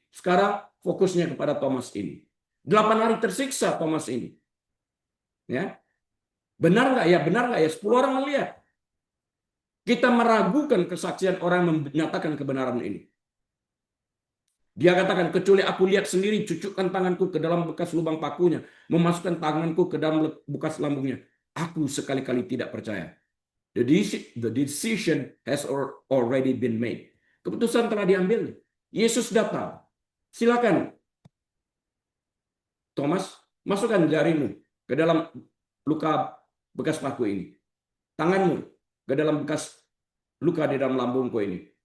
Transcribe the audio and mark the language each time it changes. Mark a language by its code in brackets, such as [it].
[id] Sekarang fokusnya kepada Thomas ini. 8 hari tersiksa Thomas ini. Ya. Benar nggak ya? Benar nggak ya? 10 orang melihat. Kita meragukan kesaksian orang yang menyatakan kebenaran ini. Dia katakan, kecuali aku lihat sendiri, cucukkan tanganku ke dalam bekas lubang pakunya, memasukkan tanganku ke dalam bekas lambungnya. Aku sekali-kali tidak percaya. [en] The decision has already been made. [id] Keputusan telah diambil. Yesus datang. Silakan, Thomas, masukkan jarimu ke dalam luka bekas paku ini. Tanganmu ke dalam bekas luka di dalam lambungku ini.